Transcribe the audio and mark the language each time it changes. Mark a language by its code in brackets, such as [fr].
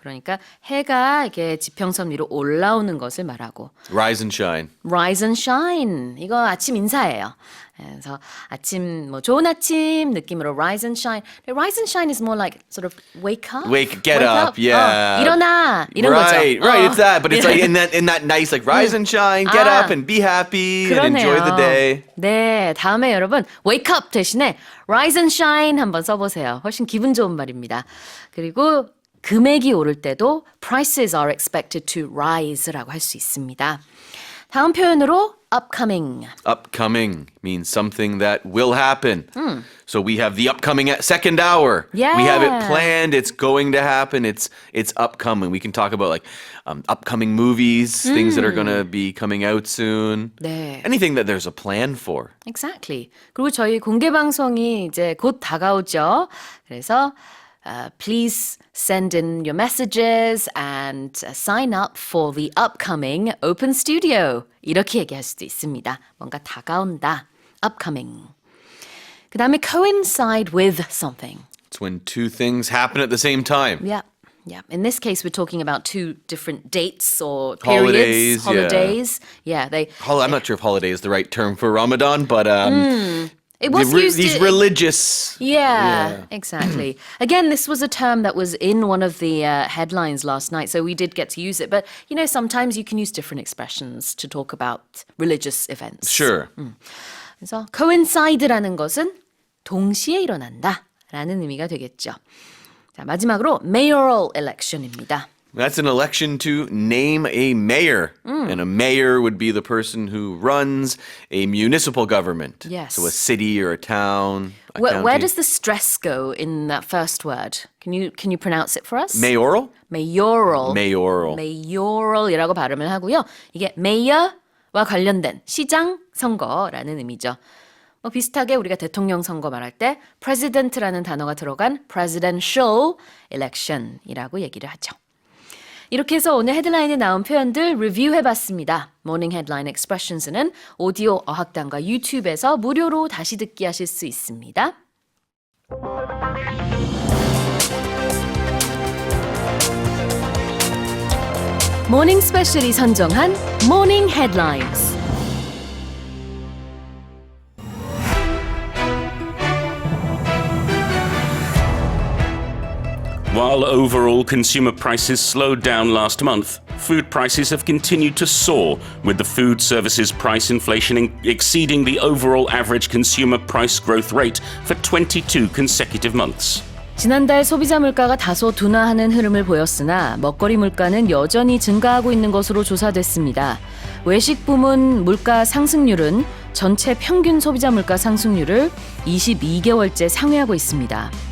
[ko] 그러니까 해가 이렇게 지평선 위로 올라오는 것을 말하고 [en] Rise and shine. Rise and shine. [ko] 이거 아침 인사예요. 그래서 아침 뭐 좋은 아침 느낌으로 [en] rise and shine. Rise and shine is more like sort of wake up. Get up. Yeah. [ko] 일어나 이런 [en] right, [ko] 거죠. [en] Right, it's that, but it's like in that nice like rise and shine, get up and be happy and enjoy the day. [ko] 네, 다음에 여러분 wake up 대신에 [en] rise and shine [ko] 한번 써보세요. 훨씬 기분 좋은 말입니다. 그리고 금액이 오를 때도 [en] prices are expected to rise [ko] 라고 할 수 있습니다. 다음 표현으로 upcoming. [en] Upcoming means something that will happen. So we have the upcoming second hour. Yeah. We have it planned. It's going to happen. It's upcoming. We can talk about like upcoming movies, things that are going to be coming out soon. [ko] 네. [en] Anything that there's a plan for. Exactly. [ko] 그리고 저희 공개 방송이 이제 곧 다가오죠. [en] 그래서 please send in your messages and sign up for the upcoming open studio. [ko] 이렇게 얘기할 수도 있습니다. 뭔가 다가온다. upcoming. 그 다음에 [en] coincide with something. It's when two things happen at the same time. Yeah. Yeah. In this case, we're talking about two different dates or periods. Holidays. Yeah. I'm not sure if holiday is the right term for Ramadan, but It was used these religious. Yeah, exactly. Again, this was a term that was in one of the headlines last night, so we did get to use it. But, you know, sometimes you can use different expressions to talk about religious events. Sure. [ko] 그래서 coincide라는 것은 동시에 일어난다라는 의미가 되겠죠. 자, 마지막으로 mayoral election입니다. [en] That's an election to name a mayor. And a mayor would be the person who runs a municipal government. Yes. So a city or a town. Where does the stress go in that first word? Can you pronounce it for us? Mayoral? mayoral. Mayoral. [ko] mayoral이라고 발음을 하고요. 이게 mayor와 관련된 시장 선거라는 의미죠. 뭐 비슷하게 우리가 대통령 선거 말할 때 president라는 단어가 들어간 presidential election이라고 얘기를 하죠. 이렇게 해서 오늘 헤드라인에 나온 표현들 리뷰해봤습니다. 모닝 헤드라인 expressions는 오디오 어학당과 유튜브에서 무료로 다시 듣기 하실 수 있습니다. 모닝스페셜이 선정한 모닝 헤드라인스. [en] While overall consumer prices slowed down last month, food prices have continued to soar, with the food services price inflation exceeding the overall average consumer price growth rate for 22 consecutive months. [ko] 지난달 소비자 물가가 다소 둔화하는 흐름을 보였으나 먹거리 물가는 여전히 증가하고 있는 것으로 조사됐습니다. 외식 부문 물가 상승률은 전체 평균 소비자 물가 상승률을 22개월째 상회하고 있습니다.